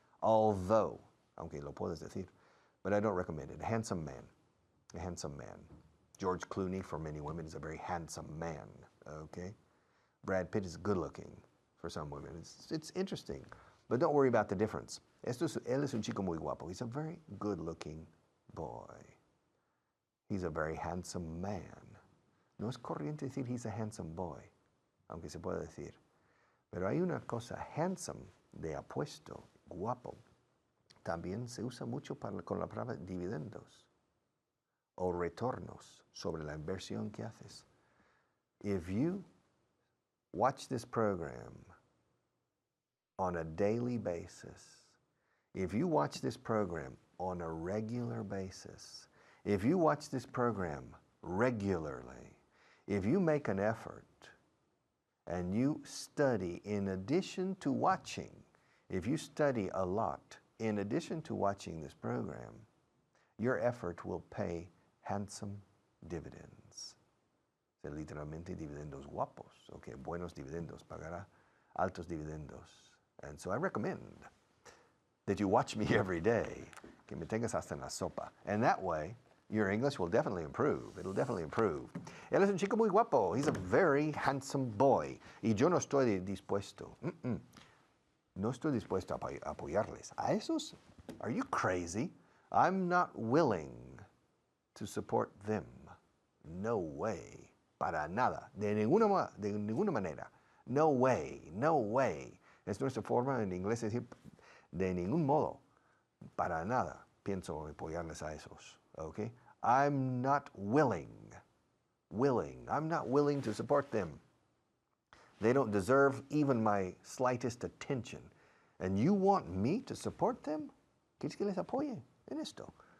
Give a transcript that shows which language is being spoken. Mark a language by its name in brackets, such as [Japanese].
[English] Although, [Spanish] aunque lo puedes decir, [English] but I don't recommend it. A handsome man. A handsome man. George Clooney, for many women, is a very handsome man. Okay? Brad Pitt is good looking for some women. It's interesting, but don't worry about the difference. [Spanish] Él es un chico muy guapo. [English] He's a very good looking boy. He's a very handsome man. [Spanish] No es corriente decir [English] he's a handsome boy, [Spanish] aunque se puede decir. Pero hay una cosa, handsome, de apuesto, guapo, también se usa mucho con la palabra dividendos o retornos sobre la inversión que haces. [English] If you watch this program on a daily basis, if you watch this program on a regular basis, if you watch this program regularly, if you make an effort and you study in addition to watching, if you study a lot in addition to watching this program, your effort will pay handsome dividends. [Spanish] Literalmente dividendos guapos, okay, buenos dividendos, pagará altos dividendos. [English] And so I recommend that you watch me every day, [Spanish] que me tengas hasta en la sopa. [English] And that way, your English will definitely improve. It'll definitely improve. [Spanish] Él es un chico muy guapo. [English] He's a very handsome boy. [Spanish] Y yo no estoy dispuesto. No estoy dispuesto a apoyarles. ¿A esos? [English] Are you crazy? I'm not willing to support them. No way. [Spanish] Para nada. De ninguna manera. [English] No way. No way. [Spanish] Es nuestra forma en inglés de decir de ningún modo. Para nada pienso apoyarles a esos. [English] Okay? I'm not willing. I'm not willing to support them. They don't deserve even my slightest attention. And you want me to support them? [Spanish] ¿Quieres que les apoye en esto?